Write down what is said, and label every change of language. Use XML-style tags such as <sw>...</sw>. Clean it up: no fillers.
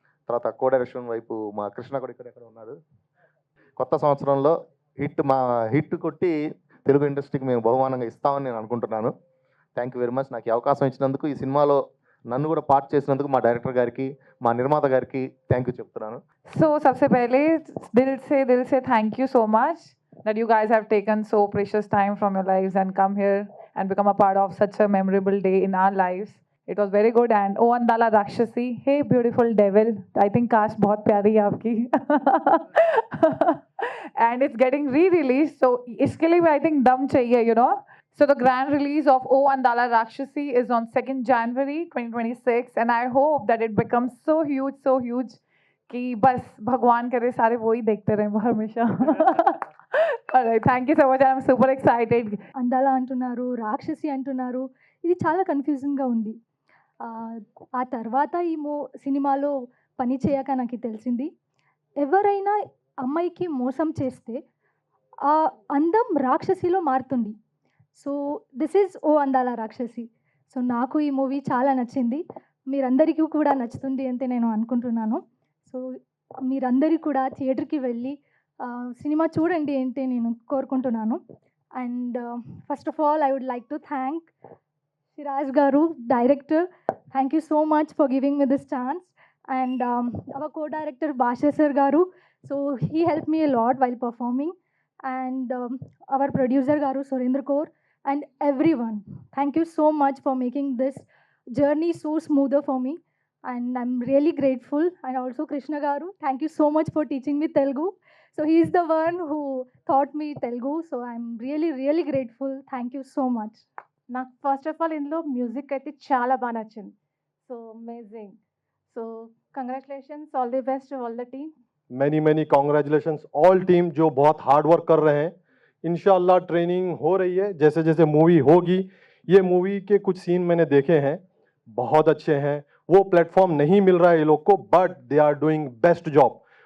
<te>తర్వాత కో డైరెక్షన్ వైపు మా కృష్ణ కూడా ఇక్కడ ఉన్నారు. కొత్త సంవత్సరంలో హిట్ కొట్టి తెలుగు ఇండస్ట్రీకి మేము బహుమానంగా ఇస్తామని నేను అనుకుంటున్నాను.</te> <en>Thank you very much.</en> <te>నాకు ఈ అవకాశం ఇచ్చినందుకు, ఈ సినిమాలో నన్ను కూడా పార్ట్ చేసినందుకు మా డైరెక్టర్ గారికి మా నిర్మాత గారికి థ్యాంక్ యూ చెప్తున్నాను.</te> <en>So</en> <hi>सबसे पहले दिल से</hi> <en>thank you so much that you guys have taken so precious time from your lives and come here and become a part of such a memorable day in our lives. It was very good. And O Andala Rakshasi, hey beautiful devil, I think cast</en> <hi>बहुत प्यारी है आपकी</hi> <en>and it's getting re-released, so</en> <hi>इसके लिए भी</hi> <en>I think</en> <hi>दम चाहिए,</hi> <en>you know. So the grand release of O Andala Rakshasi is on 2nd January 2026 and I hope that it becomes so huge</en> <hi>कि बस भगवान करे सारे वो ही देखते रहे हमेशा.</hi> <en>Alright, thank you so much. I'm super excited.</en> <te>అందాల అంటున్నారు, రాక్షసి అంటున్నారు, ఇది చాలా కన్ఫ్యూజింగ్గా ఉంది. ఆ తర్వాత ఈ సినిమాలో పని చేయక నాకు తెలిసింది, ఎవరైనా అమ్మాయికి మోసం చేస్తే ఆ అందం రాక్షసిలో మారుతుంది. సో దిస్ ఈజ్ ఓ అందాల రాక్షసి. సో నాకు ఈ మూవీ చాలా నచ్చింది. మీరందరికీ కూడా నచ్చుతుంది అంటే నేను అనుకుంటున్నాను. సో మీరందరూ కూడా థియేటర్కి వెళ్ళి సినిమా చూడండి అంటే నేను కోరుకుంటున్నాను.</te> <en>And first of all I would like to thank Shiraz Garu, director. Thank you so much for giving me this chance. And our co-director Basha Sir Garu. So he helped me a lot while performing. And our producer Garu Surendra Kaur and everyone. Thank you so much for making this journey so smoother for me. And I'm really grateful. And also Krishna Garu, thank you so much for teaching me Telugu. So he's the one who taught me Telugu. So I'm really grateful. Thank you so much.</en> <te>నాకు first of all ఇందులో music అయితే చాలా బాగా నచ్చింది.</te> <en>So amazing. So congratulations, all the best all the team. Many congratulations all team</en> <hi>जो बहुत hard work कर रहे हैं इंशाल्लाह ट्रेनिंग हो रही है, जैसे जैसे मूवी होगी। ये मूवी के कुछ सीन मैंने देखे हैं, बहुत अच्छे हैं। वो प्लेटफॉर्म नहीं मिल रहा है ये लोग को,</hi> <en>But they are doing best job.</en>